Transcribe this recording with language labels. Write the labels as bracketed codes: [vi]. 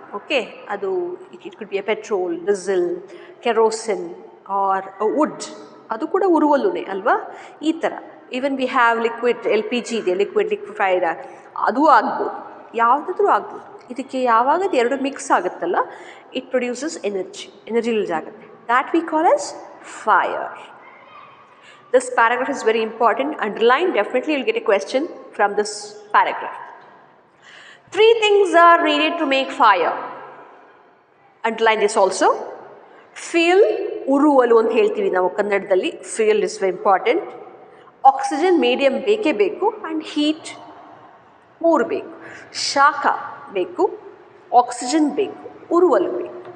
[en] okay, ಅದು it could be a petrol, diesel, kerosene or wood, [kn] ಅದು ಕೂಡ ಉರುವಲುನೇ ಅಲ್ವಾ. ಈ ಥರ [en] even we have liquid LPG [kn] ಇದೆ, ಲಿಕ್ವಿಫೈಡ್, ಅದು ಆಗ್ಬೋದು. ಯಾವುದಾದ್ರೂ ಆಗ್ಬೋದು. ಇದಕ್ಕೆ ಯಾವಾಗ ಎರಡು ಮಿಕ್ಸ್ ಆಗುತ್ತಲ್ಲ, [en] it produces energy [kn] ರಿಲೀಸ್ ಆಗುತ್ತೆ. [en] That we call as fire. This paragraph is very important. Underline, definitely you'll get a question from this paragraph. 3 things are needed to make fire. Underline this also. Fuel, [kn] ಉರುವಲು ಅಂತ ಹೇಳ್ತೀವಿ ನಾವು ಕನ್ನಡದಲ್ಲಿ. [en] Fuel is very important. Oxygen medium [kn] ಬೇಕೇ ಬೇಕು, [en] and heat [kn] 3 ಬೇಕು. ಶಾಖ ಬೇಕು, oxygen ಬೇಕು, ಉರುವಲು ಬೇಕು.